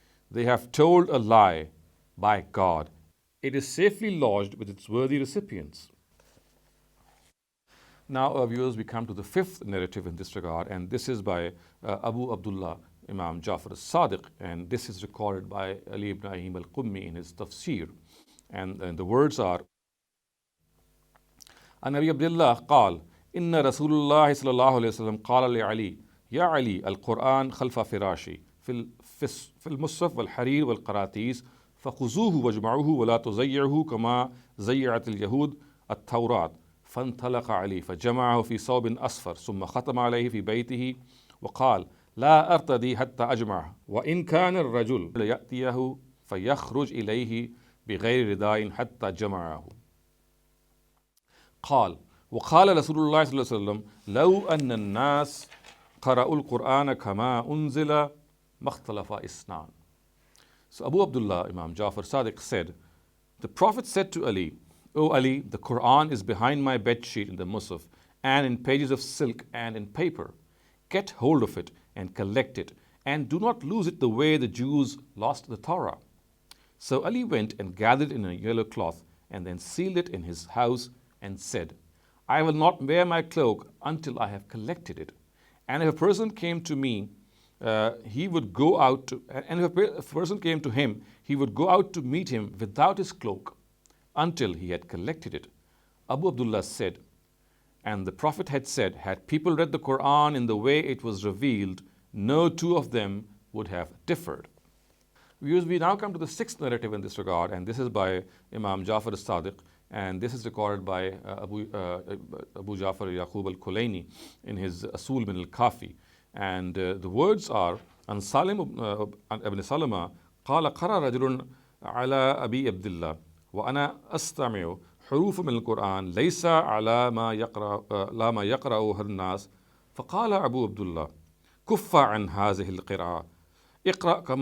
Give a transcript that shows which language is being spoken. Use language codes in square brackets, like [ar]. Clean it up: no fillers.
[en] They have told a lie. By God, it is safely lodged with its worthy recipients. Now, viewers, we come to the fifth narrative in this regard, and this is by Abu Abdullah Imam Jafar as-Sadiq, and this is recorded by Ali ibn Ahim al-Qummi in his tafsir. And the words are, [ar] An Abi Abdullah قال إن رسول الله صلى الله عليه وسلم قال لعلي يا علي القرآن خلف فراشي في المصحف والحرير والقراطيس فخذوه واجمعوه ولا تزيعوه كما زيعت اليهود التوراة. فانطلق علي فجمعه في ثوب أصفر ثم ختم عليه في بيته وقال لا أرتدي حتى أجمعه وإن كان الرجل يأتيه فيخرج إليه بغير رداء حتى جمعه. قال وقال رسول الله صلى الله عليه وسلم لو أن الناس قرأوا القرآن كما أنزل ما اختلف اثنان. [en] So Abu Abdullah Imam Jafar Sadiq said, the Prophet said to Ali, O Ali, the Qur'an is behind my bedsheet in the Musaf and in pages of silk and in paper. Get hold of it and collect it, and do not lose it the way the Jews lost the Torah. So Ali went and gathered in a yellow cloth and then sealed it in his house and said, I will not wear my cloak until I have collected it. And if a person came to me, he would go out to, and if a person came to him, he would go out to meet him without his cloak until he had collected it. Abu Abdullah said, and the Prophet had said, had people read the Qur'an in the way it was revealed, no two of them would have differed. We now come to the sixth narrative in this regard, and this is by Imam Jafar as-Sadiq, and this is recorded by Abu Jafar Yaqub al-Kulaini in his Asul min al-Kafi. And the words are, [ar] An Salim ibn Salama قال قرأ رجل على أبي عبد الله وأنا أستمع حروف من القرآن ليس على ما يقرأه الناس فقال أبو عبد الله كف عن هذه القراءة اقرأ